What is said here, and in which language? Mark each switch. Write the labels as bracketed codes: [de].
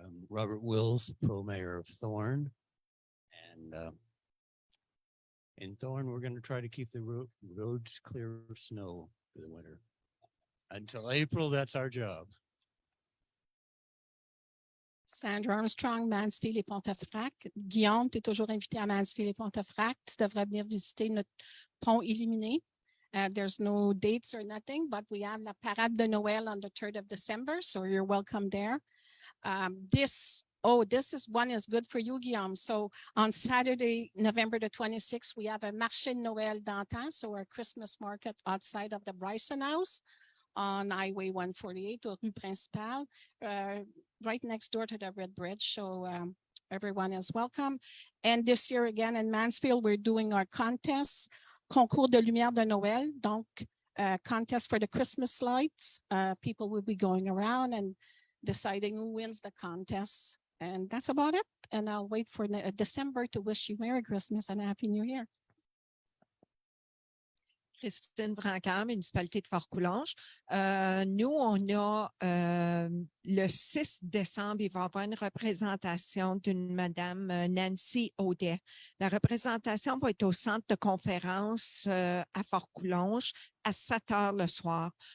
[en] Robert Wills, Pro Mayor of Thorn. And in Thorn, we're going to try to keep the roads clear of snow for the winter. Until April, that's our job. Sandra Armstrong, Mansfield et Pontefract. [fr] Guillaume, tu es toujours invité à Mansfield et Pontefract. Tu devrais venir visiter notre pont illuminé. [en] There's no dates or nothing, but we have la Parade de Noël on the 3rd of December, so you're welcome there. This one is good for you, Guillaume. So on Saturday, November the 26th, we have a Marché de Noël d'antan, so our Christmas market outside of the Bryson House on Highway 148 or Rue Principale, right next door to the Red Bridge. So everyone is welcome. And this year again in Mansfield, we're doing our contests, Concours de Lumière de Noël, [fr] donc [en] contest for the Christmas lights. People will be going around and deciding who wins the contest. And that's about it. And I'll wait for December to wish you Merry Christmas and Happy New Year. [fr] Christine Brancard, municipalité de Fort-Coulonge. Nous, on a le 6 décembre, il va y avoir une représentation d'une madame Nancy Audet. La représentation va être au centre de conférence à Fort-Coulonge à 7 heures le soir.